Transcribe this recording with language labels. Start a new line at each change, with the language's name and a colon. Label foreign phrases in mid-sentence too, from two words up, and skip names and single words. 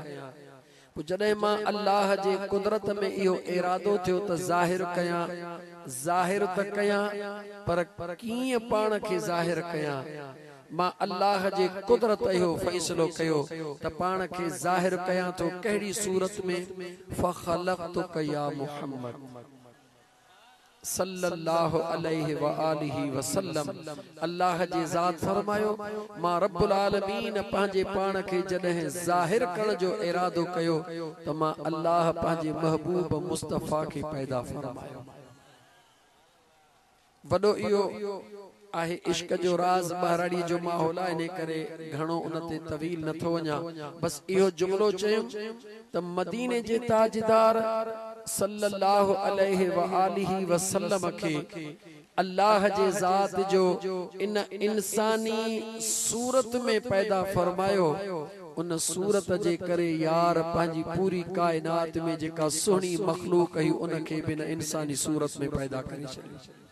Sindhi: पोइ जॾहिं मां अल्लाह जे कुदरत में इहो इरादो थियो त ज़ाहिर कयां, ज़ाहिर त कयां पर कीअं पाण खे ज़ाहिर कयां? मां अल्लाह जे कुदरत इहो फ़ैसिलो कयो त पाण खे ज़ाहिर कयां थो कहिड़ी सूरत में?
Arabic: فخلقتك يا محمد صلى الله عليه وآله وسلم.
Sindhi: अल्लाह जी ज़ात फरमायो मां
Arabic: رب العالمين
Sindhi: पंहिंजे पाण खे जॾहिं ज़ाहिर करण जो इरादो कयो त मां अल्लाह पंहिंजे महबूब मुस्तफ़ा खे पैदा फरमायो। वॾो इहो आहे इश्क जो राज़ ॿाराड़ी जो माहौल आहे, इन करे घणो उन ते तवील नथो वञा। बस इहो जुमलो चयो त मदीने जे ताजदार
Arabic: صلى الله عليه وآله وسلم
Sindhi: खे अल्लाह जे ज़ात जो इन इंसानी सूरत में पैदा फरमायो। उन सूरत जे करे यार पंहिंजी पूरी कायनात में जेका सुहिणी मखलूक हुई उन खे बिन इंसानी सूरत में पैदा करे छॾियो।